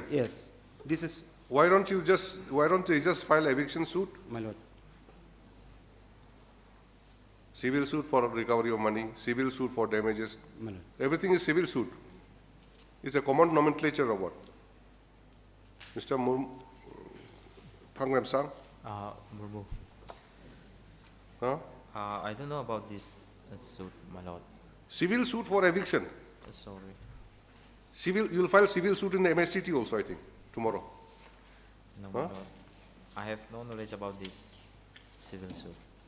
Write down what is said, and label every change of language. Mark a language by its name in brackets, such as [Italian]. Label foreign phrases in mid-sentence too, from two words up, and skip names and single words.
[English] Yes. This is, Why don't they just file eviction suit? my Lord. Civil suit for recovery of money, civil suit for damages. My Lord. Everything is civil suit. It's a common nomenclature of what? Mr. Thangram Sang? Murmu. Huh? I don't know about this suit, my lord. Civil suit for eviction. Sorry. You'll file civil suit in the MSCT also, I think, tomorrow. No, my Huh? lord. I have no knowledge about this civil suit.